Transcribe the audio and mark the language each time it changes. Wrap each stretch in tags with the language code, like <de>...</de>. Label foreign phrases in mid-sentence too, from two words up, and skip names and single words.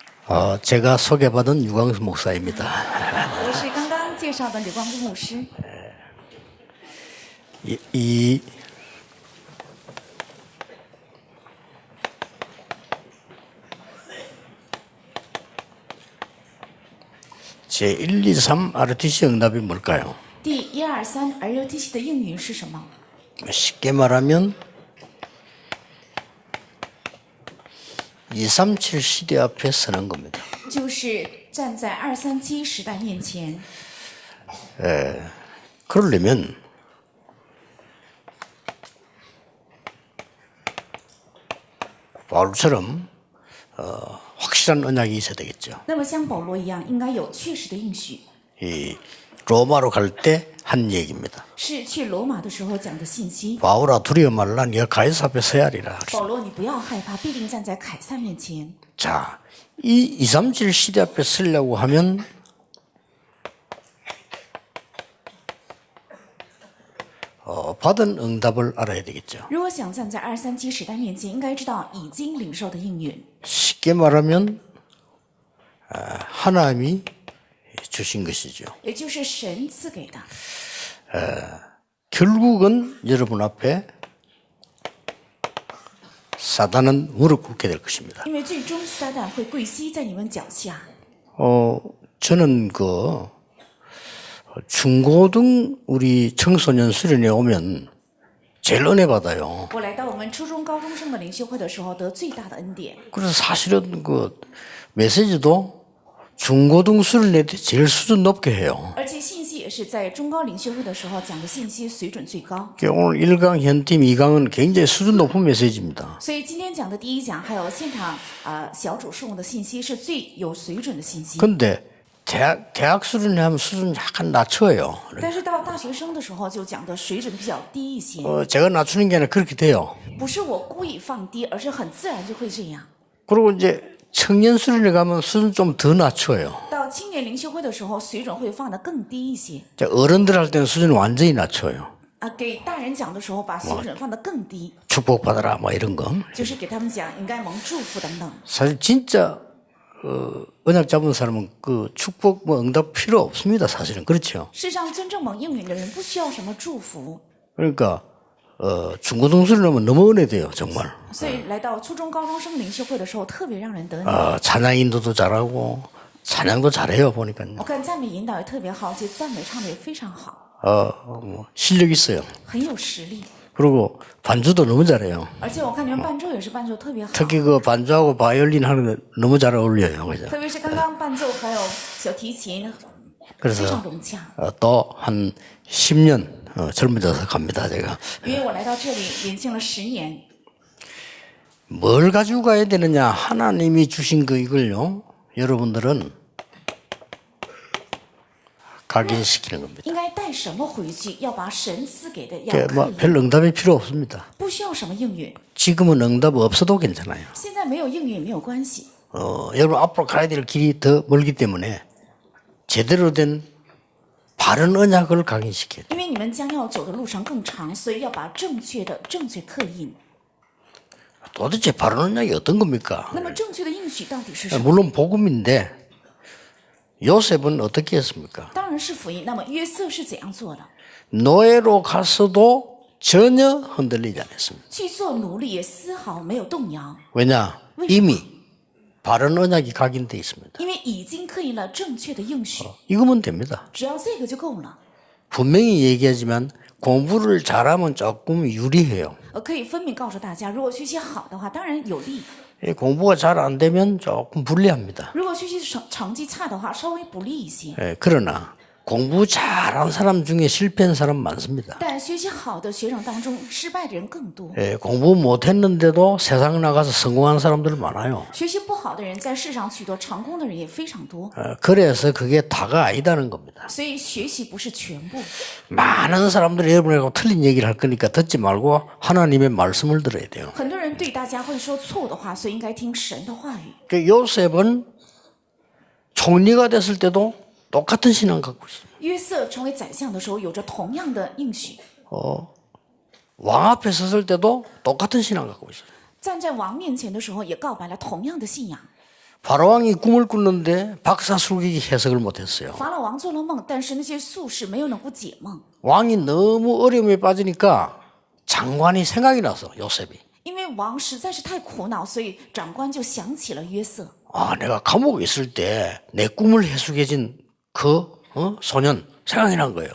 <ko>제가 소개받은 유광수 목사입니다.</ko> <zh>我是刚刚介绍的吕光公牧师。</zh> <ko>이 제 1, 2, 3 RTC 응답이 뭘까요?</ko> <zh>第123 RUTC 的应允是什么？</zh> <ko>쉽게 말하면 237 시대 앞에 서는 겁니다.</ko> <zh>就是站在237时代面前。</zh> <ko>그러려면 바울처럼 확실한 언약이 있어야 되겠죠.</ko> <zh>那么像保罗一样，应该有确实的应许，</zh> <ko>이 로마로 갈 때 한 얘기입니다.</ko> <zh>是去罗马的时候讲的信息。</zh> <ko>바울아 두려워 말라 네가 가이사 앞에 서야 하리라.</ko> <zh>保罗，你不要害怕，必定站在凯撒面前。</zh> <ko>자, 이 237 시대 앞에 서려고 하면 받은 응답을 알아야 되겠죠.</ko> <zh>如果想站在237时代面前，应该知道已经领受的应允。</zh> <ko>쉽게 말하면 하나님이 주신 것이죠.</ko> <zh>也就是神赐给的。</zh> <ko>결국은 여러분 앞에 사단은 무릎 꿇게 될 것입니다.</ko> <zh>因为最终撒旦会跪膝在你们脚下。</zh> <ko>저는 중고등 우리 청소년 수련회 오면 제일 은혜 받아요.</ko> <zh>我来到我们初中高中生的灵修会的时候，得最大的恩典。</zh> <ko>그래서 사실은 메시지도 중고등 수련회 때 제일 수준 높게 해요.</ko> <zh>而且信息也是在中高灵修会的时候讲的信息水准最高。</zh> <ko>오늘 1강 현팀 2강은 굉장히 수준 높은 메시지입니다.</ko> <zh>所以今天讲的第一讲还有现场小组事务的信息是最有水准的信息。</zh> <ko>근데 대학 수련회 하면 수준 약간 낮춰요.</ko> <zh>但是到大学生的时候就讲的水准比较低一些，</zh> <ko>제가 낮추는 게 아니라 그렇게 돼요.</ko> <zh>不是我故意放低，而是很自然就会这样。</zh> <ko>그리고 이제 청년 수련회 가면 수준 좀 더 낮춰요.</ko> <zh>到青年灵修会的时候，水准会放得更低一些。</zh> <ko>이제 어른들 할 때는 수준 완전히 낮춰요.</ko> <zh>给大人讲的时候，把水准放得更低，</zh> <ko>축복받아라 뭐 이런 거.</ko> <zh>就是给他们讲应该蒙祝福等等。</zh> <ko>사실 진짜 언약 잡은 사람은 축복 뭐 응답 필요 없습니다. 사실은 그렇죠.</ko> <zh>世上真正蒙应允的人不需要什么祝福，</zh> <ko>그러니까 중고등 수련하면 너무 은혜돼요 정말.</ko> <zh>所以来到初中高中生灵修会的时候，特别让人得力。</zh> <ko>찬양 인도도 잘하고 찬양도 잘해요 보니까요.</ko> <zh>我看赞美引导也特别好，而且赞美唱的也非常好，</zh> <ko>실력 있어요.</ko> <zh>很有实力。</zh> <ko>그리고 반주도 너무 잘해요.</ko> <zh>而且我看你们伴奏也是伴奏特别好，</zh> <ko>특히 반주하고 바이올린 하는 거 너무 잘 어울려요. 그죠?</ko> <zh>特别是刚刚伴奏还有小提琴，非</zh> <ko>그래서</ko> <zh>常融洽。</zh> <ko>또 한 10년 젊어져서 갑니다 제가.</ko> <zh>因为我来到这里年轻了10年，</zh> <ko>뭘 가지고 가야 되느냐 하나님이 주신 이걸요 여러분들은 각인시키는 겁니다.</ko> <zh>应该带什么回去？要把神赐给的要</zh> <ko>그러니까</ko> <zh>刻</zh> <ko>뭐</ko> <zh>意，</zh> <ko>별 응답이 필요 없습니다.</ko> <zh>不需要什么应允。</zh> <ko>지금은 응답 없어도 괜찮아요.</ko> <zh>现在没有应允也没有关系，</zh> <ko>여러분 앞으로 가야 될 길이 더 멀기 때문에 제대로 된 바른 언약을 각인시켜야 돼요.</ko> <zh>因为你们将要走的路程更长，所以要把正确刻印。</zh> <ko>도대체 바른 언약이 어떤 겁니까?</ko> <zh>那么正确的应许到底是什么？</zh> <ko>물론 복음인데 요셉은 어떻게 했습니까?</ko> <zh>当然是福音。那么约瑟是怎样做的？</zh> <ko>노예로 가서도 전혀 흔들리지 않았습니다.</ko> <zh>去做奴隶也丝毫没有动摇，</zh> <ko>왜냐? 이미 바른 언약이 각인되어 있습니다.</ko> <zh>因为已经刻印了正确的应许，</zh> <ko>이거면 됩니다.</ko> <zh>只要这个就够了。</zh> <ko>분명히 얘기하지만 공부를 잘하면 조금 유리해요.</ko> <zh>可以分明告诉大家，如果学习好的话，当然有利；</zh> <ko>공부가 잘 안 되면 조금 불리합니다.</ko> <zh>如果学习成绩差的话，稍微不利一些。</zh> <ko>그러나 공부 잘한 사람 중에 실패한 사람 많습니다.</ko> <zh>但学习好的学生当中，失败的人更多。</zh> <ko>공부 못했는데도 세상 나가서 성공한 사람들 많아요.</ko> <zh>学习不好的人在世上取得成功的人也非常多。</zh> <ko>그래서 그게 다가 아니다는 겁니다.</ko> <zh>所以学习不是全部。</zh> <ko>많은 사람들이 여러분하고 틀린 얘기를 할 거니까 듣지 말고 하나님의 말씀을 들어야 돼요.</ko> <zh>很多人对大家会说错误的话，所以应该听神的话语。</zh> <ko>요셉은 총리가 됐을 때도 똑같은 신앙 갖고 있습니다.</ko> <zh>约瑟成为宰相的时候，有着同样的应许；</zh> <ko>왕 앞에 섰을 때도 똑같은 신앙 갖고 있어요.</ko> <zh>站在王面前的时候，也告白了同样的信仰。</zh> <ko>바로왕이 꿈을 꿨는데 박사술객이 해석을 못했어요.</ko> <zh>法老王做了梦，但是那些术士没有能够解梦，</zh> <ko>왕이 너무 어려움에 빠지니까 장관이 생각이 나서 요셉이</ko> <zh>因为王实在是太苦恼，所以长官就想起了约瑟。</zh> <ko>아 내가 감옥에 있을 때 내 꿈을 해석해준 그 소년 생각이 난 거예요.</ko>